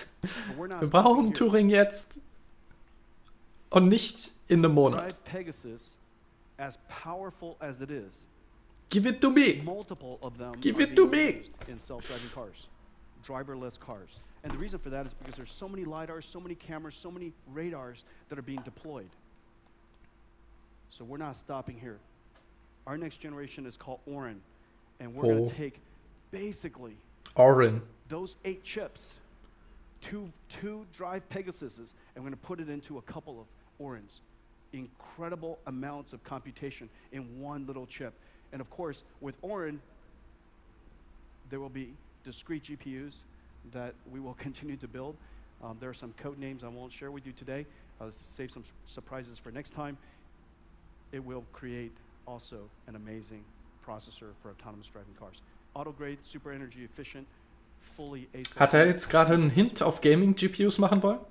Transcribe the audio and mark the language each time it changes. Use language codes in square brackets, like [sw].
[de] Wir brauchen Turing jetzt. Und nicht in einem Monat. [en] Pegasus, as powerful as it is, give it to me. Multiple of them give it to me. In self-driving cars, driverless cars. And the reason for that is because there's so many LiDARs, so many cameras, so many radars that are being deployed. So we're not stopping here. Our next generation is called Orin. And we're going to take basically those 8 chips, two drive Pegasuses, and we're going to put it into a couple of Orins. Incredible amounts of computation in one little chip. And of course, with Orin, there will be discrete GPUs that we will continue to build. There are some code names I won't share with you today. I'll save some surprises for next time. It will create also an amazing processor for autonomous driving cars. Auto grade, super energy efficient, fully ASIL. [de] Hat jetzt gerade einen Hint auf Gaming GPUs machen wollen?